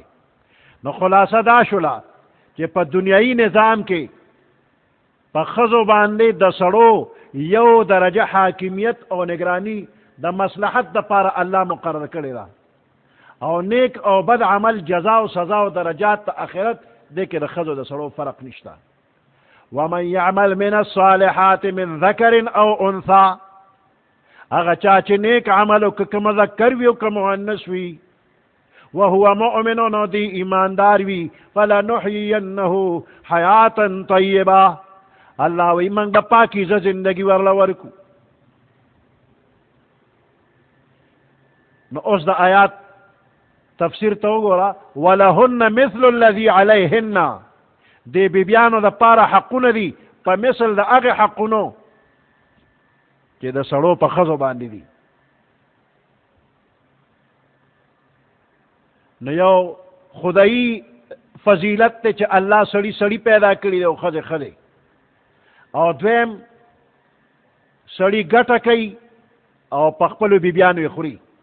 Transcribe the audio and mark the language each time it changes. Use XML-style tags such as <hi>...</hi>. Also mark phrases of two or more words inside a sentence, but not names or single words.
<ps>نو خلاصه دا شوله چې په دنیایي نظام کې په ښځو باندې د سړو یو درجه حاکمیت او نگرانی د مصلحت دپاره الله مقرر کړې ده او نیک او بد عمل جزا او سزا او درجات د آخرت دې کې د ښځو د سړو فرق نشته.</ps> <ar>ومن يعمل من الصالحات من ذکر او انثى</ar> <ps>هغه چا چې نیک عمل وکړي که مذکر وي او که مؤنث وي</ps> <ar>وهو مؤمن</ar> <ps>نو دی ایماندار وي</ps> <ar>فلنحيينه حیاتا طیبه</ar> <ps>الله وی موږ به پاکیزه زندگی ورله ورکو. نو اوس د آیات تفسیر ته وګوره.</ps> <ar>ولهن مثل الذي علیهن</ar> <ps>دې بیبیانو دپاره حقونه دي په مثل د هغې حقونو چې د سړو په ښځو باندې دي. نو یو خدایي فضیلت دی چې الله سړی پیدا کړي دی او ښځې او دویم سړی ګټه کوي او په خپلو بیبیانو یې خوري.</ps>